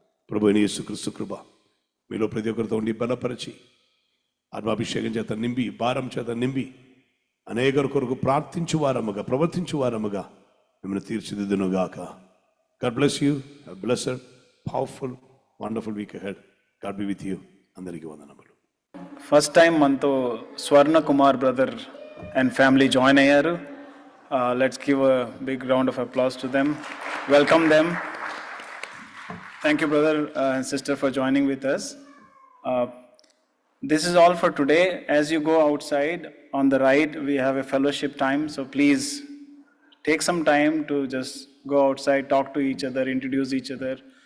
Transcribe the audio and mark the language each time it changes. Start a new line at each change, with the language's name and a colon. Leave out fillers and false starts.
Telugu: ప్రభు అయిన యేసుక్రీస్తు కృప మీలో ప్రతి ఒక్కరితో ఉండి బలపరిచి ఆత్మాభిషేకం చేత నింపి, భారం చేత నింపి, అనేకరి కొరకు ప్రార్థించు వారముగా, ప్రవర్తించు వారముగా మిమ్మల్ని తీర్చిదిద్దునుగాక.
English: God bless you. A blessed, powerful, wonderful week ahead. God be with you.
Telugu: అందరికీ వందనములు. ఫస్ట్ టైం మనతో స్వర్ణ Kumar brother and family join అయ్యారు.
English: Let's give a big round of applause to them. Welcome them. Thank you brother and sister for joining with us. This is all for today. As you go outside, on the right, we have a fellowship time. So please take some time to just go outside, talk to each other, introduce each other.